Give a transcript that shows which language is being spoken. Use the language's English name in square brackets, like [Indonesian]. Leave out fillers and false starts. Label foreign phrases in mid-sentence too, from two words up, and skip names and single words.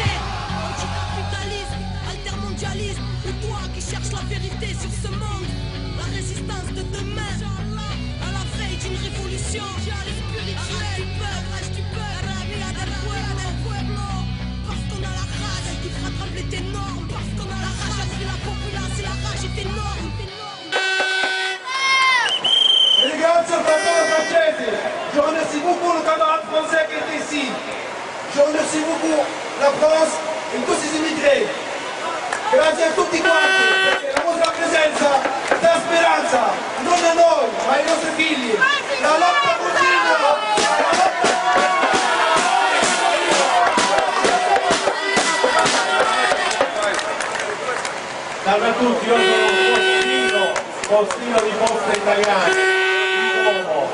[French] Anticapitalisme, altermondialisme, ou toi qui cherches la vérité sur ce monde. La résistance de demain, à la veille d'une révolution spirituelle du peuple, parce qu'on a la rage qui fera trembler tes normes, parce qu'on a la rage a pris la populace et la rage est énorme. [Italian] Grazie al fratello francese, [French] je remercie beaucoup le camarade français qui est ici. Je remercie beaucoup la France [Italian] e tutti gli immigrati. Grazie a tutti quanti, perché la vostra presenza dà speranza, non a noi, ma ai nostri figli. La lotta continua, la lotta... Salve a tutti, io sono Postino di Poste Italiane, di Como.